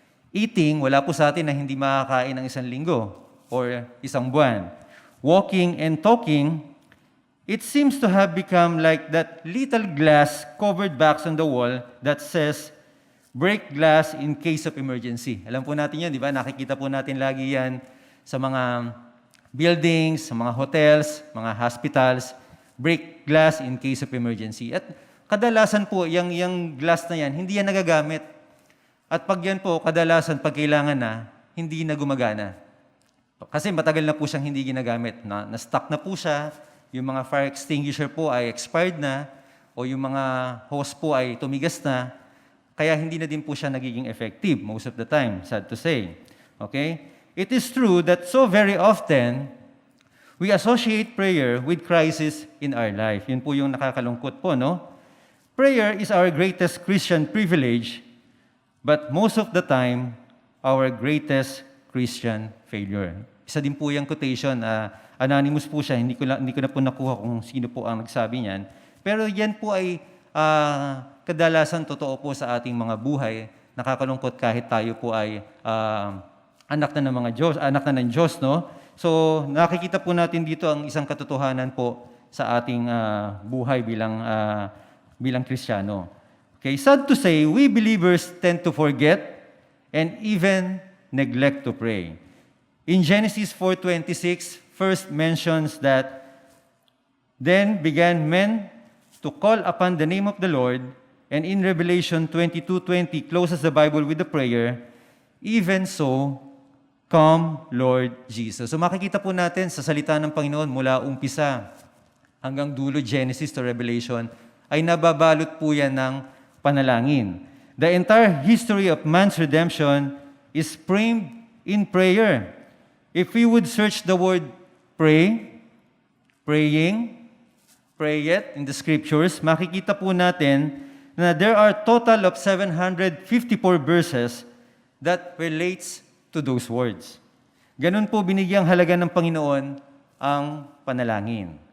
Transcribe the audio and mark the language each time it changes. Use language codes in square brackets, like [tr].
[tl] Eating, wala po sa atin na hindi makakain ng isang linggo or isang buwan. [en] Walking and talking, it seems to have become like that little glass covered box on the wall that says, break glass in case of emergency. [tl] Alam po natin yan, di ba? Nakikita po natin lagi yan sa mga buildings, sa mga hotels, mga hospitals. [en] Break glass in case of emergency. [tl] At kadalasan po, yung glass na yan, hindi yan nagagamit. At pag yan po, kadalasan, pag kailangan na, hindi na gumagana. Kasi matagal na po siyang hindi ginagamit. Na-stuck na po siya, yung mga fire extinguisher po ay expired na, o yung mga hose po ay tumigas na, kaya hindi na din po siya nagiging effective [en] most of the time, sad to say. [tl] Okay? [en] It is true that so very often, we associate prayer with crisis in our life. [tl] Yun po yung nakakalungkot po, no? [en] Prayer is our greatest Christian privilege, but most of the time, our greatest Christian failure. [tl] Isa din po yung quotation, anonymous po siya, hindi ko na po nakuha kung sino po ang nagsabi niyan. Pero yan po ay kadalasan totoo po sa ating mga buhay. Nakakalungkot kahit tayo po ay anak na ng Diyos, no? So, nakikita po natin dito ang isang katotohanan po sa ating buhay bilang Kristiyano. [en] Okay, sad to say, we believers tend to forget and even neglect to pray. In Genesis 4:26, first mentions that, "Then began men to call upon the name of the Lord," and in Revelation 22:20 closes the Bible with the prayer, Even so, come, Lord Jesus. [tl] So makikita po natin sa salita ng Panginoon mula umpisa hanggang dulo, Genesis to Revelation, ay nababalot po yan ng panalangin. [en] The entire history of man's redemption is framed in prayer. If we would search the word pray, praying, pray it in the scriptures, [tl] makikita po natin na [en] there are total of 754 verses that relates to those words. [tl] Ganun po binigyang halaga ng Panginoon ang panalangin.